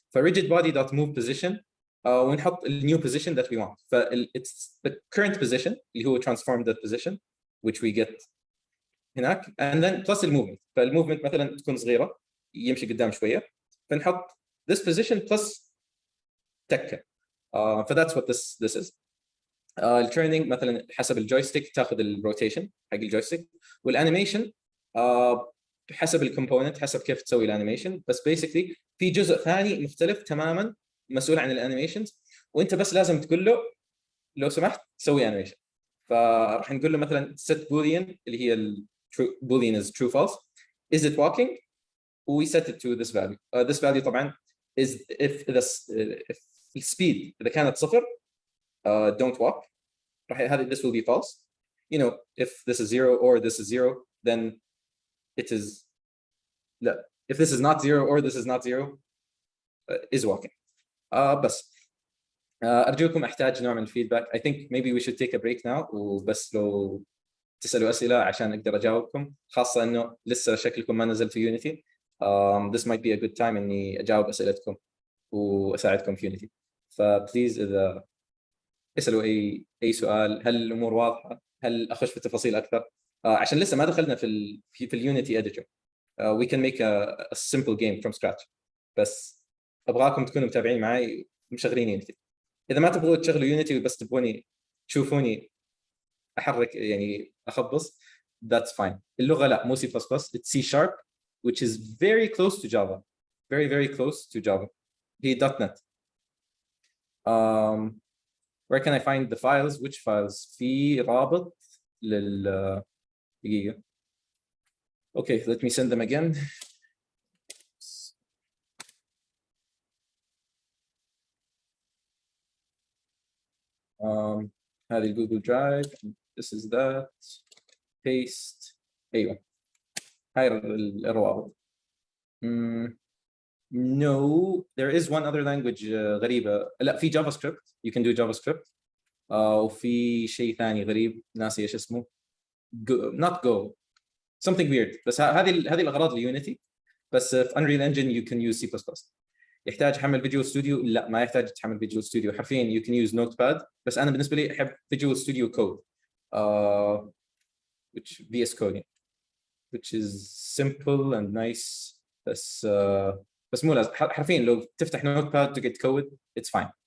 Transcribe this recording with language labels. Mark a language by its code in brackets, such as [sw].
[ar] ف [en] rigid body dot move position [ar] ونحط النيو [en] position that we want. [ar] ف [en] it's the current position [ar] اللي هو [en] transform that position which we get [ar] هناك [en] and then plus [ar] الموفمنت. فالموفمنت مثلا تكون صغيره يمشي قدام شويه، فنحط [en] this position plus [ar] تكه. ف [en] that's what this is. [ar] الترنينج مثلا حسب الجويستيك تاخذ الروتيشن حق الجويستيك، والانيميشن حسب الكومبوننت حسب كيف تسوي الانيميشن. بس بيسكلي في جزء ثاني مختلف تماما مسؤول عن الانيميشنز، وانت بس لازم تقول له لو سمحت سوي انيميشن. فراح نقول له مثلا [en] set boolean [ar] اللي هي [en] boolean is true false is it walking we set it to this value. This value [ar] طبعا [en] is if speed [ar] اذا كانت صفر [en] don't walk. This will be false. You know, if this is 0 or this is 0, then it is. If this is not 0 or this is not 0, is walking. [ar] بس أرجوكم أحتاج نوع من الفيدباك. [en] I think maybe we should take a break now. [ar] وبس لو تسألوا أسئلة عشان أقدر أجاوبكم، خاصة إنه لسه شكلكم ما نزل في يونيتي. [en] This might be a good time [ar] إني أجاوب أسئلتكم وأساعدكم في يونيتي. فبليز إذا اسالوا اي سؤال، هل الامور واضحه؟ هل اخش في التفاصيل اكثر؟ عشان لسه ما دخلنا في اليونيتي اديتور. [en] we can make a simple game from scratch. [ar] بس ابغاكم تكونوا متابعين معي مشغلين يونيتي. اذا ما تبغوا تشغلوا يونيتي بس تبغوني تشوفوني احرك يعني اخبص [en] that's fine. [ar] اللغه لا مو [en] C++، it's C sharp which is very close to Java, very close to Java. [ar] هي [en] .NET. Where can I find the files? Which files? [ar] في رابط لل دقيقة. [en] Okay, let me send them again. [ar] هذه الجوجل درايف. [en] This is that. Paste. [ar] أيوة. هاي الروابط. [en] No, there is one other language [ar] غريبة. لا في جافا سكريبت. [en] You can do JavaScript. [ar] وفي شيء ثاني غريب ناسي ايش اسمه. [en] Not Go. Something weird. [ar] بس هذه الأغراض ليونيتي. بس في [en] Unreal Engine you can use C++. [ar] يحتاج حمل فيجوال ستوديو؟ لا ما يحتاج تحمل فيجوال ستوديو، حرفيا [en] you can use Notepad. [ar] بس أنا بالنسبة لي أحب فيجوال ستوديو كود [en] which VS Code which is simple and nice. [ar] بس مو لازم حرفيا لو تفتح Notepad تقعد تكود [en] it's fine.